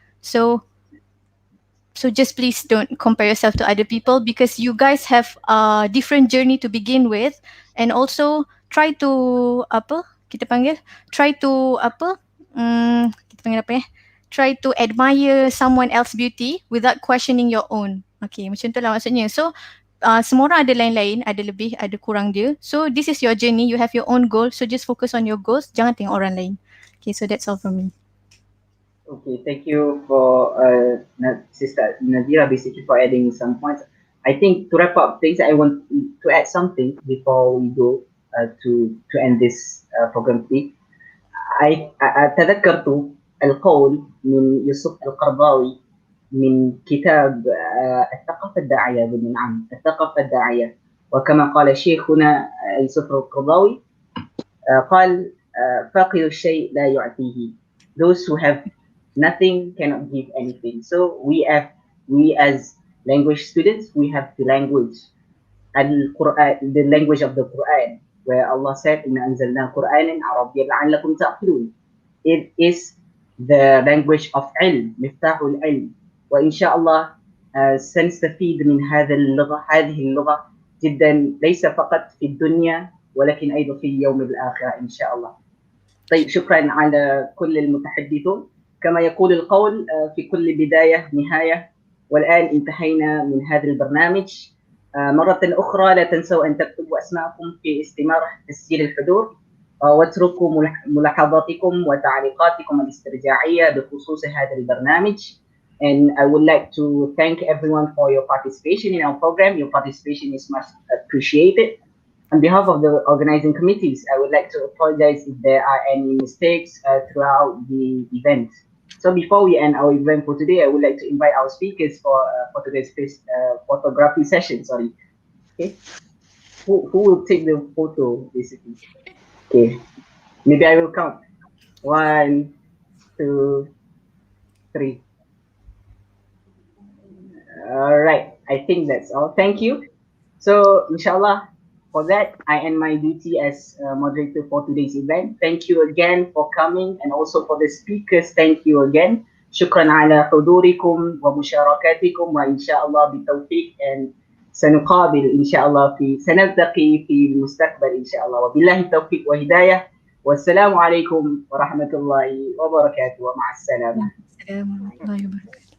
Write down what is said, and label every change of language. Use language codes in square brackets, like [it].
[en] So just please don't compare yourself to other people, because you guys have a different journey to begin with. And also try to [ms] apa kita panggil, [en] try to [ms] apa, kita panggil apa ya, [en] try to admire someone else beauty without questioning your own. [ms] Okay, macam tu lah maksudnya. So semua orang ada lain-lain, ada lebih, ada kurang dia. [en] So this is your journey, you have your own goal, so just focus on your goals, [ms] jangan tengok orang lain. [en] Okay, so that's all from me. Okay, thank you for Sister Nadira basically for adding some points. I think to wrap up things, I want to add something before we go to end this program today. [ar] تذكرت القول من يوسف القرضاوي من كتاب الثقافة الداعية. نعم، الثقافة الداعية. وكما قال شيخنا يوسف القرضاوي قال فاقد الشيء لا يعطيه. [en] Those who have nothing cannot give anything. So we as language students, we have the language Al-Quran, the language of the Quran, where Allah said, [ar] "Inna anzalna Qur'anan Arabiyyan la'allakum ta'qilun." [en] It is the language of ilm, [ar] miftahul ilm. وإن شاء الله سنستفيد من هذه اللغة جدا، ليس فقط في الدنيا ولكن أيضا في يوم الآخرة إن شاء الله. طيب، شكرا على كل المتحدثون. كما يقول القول في كل بداية نهاية، والآن انتهينا من هذا البرنامج. مرة أخرى لا تنسوا أن تكتبوا أسماءكم في استمارة تسجيل الحضور، واتركوا ملاحظاتكم وتعليقاتكم الاسترجاعية بخصوص هذا البرنامج. [en] And I would like to thank everyone for your participation in our program. Your participation is much appreciated. On behalf of the organizing committees, I would like to apologize if there are any mistakes throughout the event. So before we end our event for today, I would like to invite our speakers for today's photography session. Sorry. Okay. Who will take the photo, basically? Okay. Maybe I will count. 1, 2, 3. All right. I think that's all. Thank you. So, inshallah, for that, I end my duty as moderator for today's event. Thank you again for coming, and also for the speakers, thank you again. [ar] شكرا على حضوركم ومشاركاتكم، وإن شاء الله بالتوفيق، and سنقابل إن شاء الله سنلتقي في المستقبل إن شاء الله، وبالله التوفيق وهداية. والسلام عليكم ورحمة الله وبركاته، ومع السلامة. السلام ورحمة الله وبركاته.